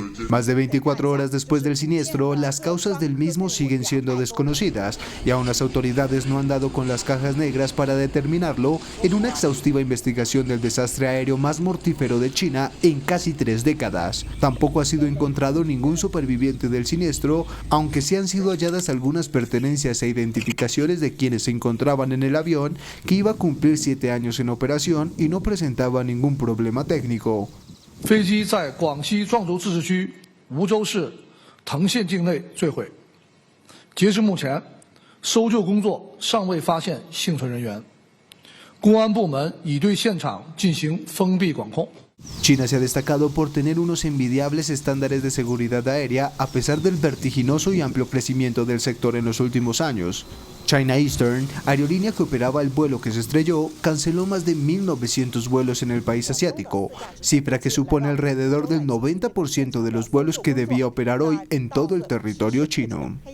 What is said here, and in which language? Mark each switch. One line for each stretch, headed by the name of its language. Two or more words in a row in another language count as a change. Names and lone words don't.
Spanish: Más de 24 horas después del siniestro, las causas del mismo siguen siendo desconocidas y aún las autoridades no han dado con las cajas negras para determinarlo en una exhaustiva investigación del desastre aéreo más mortífero de China en casi 3 décadas. Tampoco ha sido encontrado ningún superviviente del siniestro, aunque sí han sido halladas algunas pertenencias e identificaciones de quienes se encontraban en el avión, que iba a cumplir 7 años en operación y no presentaba ningún problema técnico.
Chinese: 飞机在广西壮族自治区梧州市藤县境内坠毁，截至目前，搜救工作尚未发现幸存人员，公安部门已对现场进行封闭管控。
Spanish: China se ha destacado por tener unos envidiables estándares de seguridad aérea a pesar del vertiginoso y amplio crecimiento del sector en los últimos años. China Eastern, aerolínea que operaba el vuelo que se estrelló, canceló más de 1.900 vuelos en el país asiático, cifra que supone alrededor del 90% de los vuelos que debía operar hoy en todo el territorio chino.